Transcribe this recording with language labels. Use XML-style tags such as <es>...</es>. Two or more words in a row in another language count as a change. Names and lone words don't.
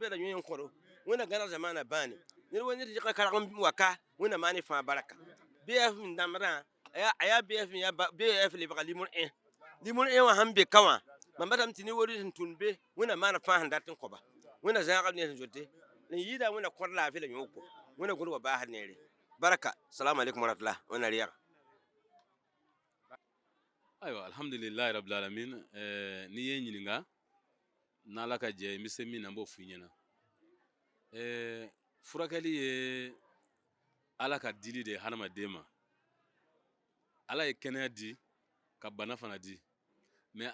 <mos>bɛda yõe n kõdo wẽnna gãneg zamaanã bãane ned wa ned zɩka karg n wa ka wẽnna maan y fãa barka bf n dãmbdã a yaa bf yaa bf lebga limr wã sãn be ka wã mam batame tɩ ne wor sẽn tʋnd be wẽnna maana fãa sẽn dat n kõba wẽnna zãagb ne sẽn zote n yɩɩda wẽnna kõd laafɩ la yõoko wẽnna gũd wa baasd neere baraka</mos> <ar>السلام عليكم ورحمة الله</ar> <mos>wẽnna rɩɛga</mos> <ar>أيوا الحمد لله رب العالمين</ar> <bm>ni ye ɲininka n'ala ka jɛ n bɛ se min na n b'o f'i ɲɛna furakɛli ye ala ka dili de ye hadamaden ma ala ye kɛnɛya di ka bana fana di mɛ</bm>